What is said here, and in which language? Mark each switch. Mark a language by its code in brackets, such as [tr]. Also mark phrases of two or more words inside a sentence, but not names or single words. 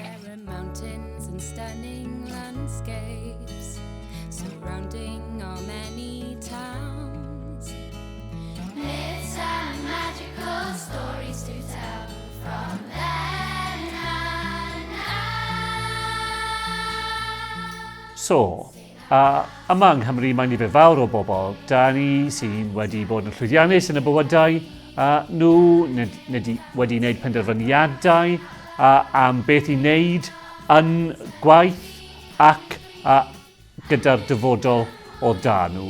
[en] Mountains and stunning landscapes surrounding our many towns. Myths and magical stories to tell from then and now. So, [cy] yma yng Nghymru mae nifer fawr o bobl, da ni sy'n wedi bod yn llwyddiannus yn y bywydau, nhw wedi wneud penderfyniadau am beth i wneud yn gwaith ac gyda'r dyfodol o da nhw.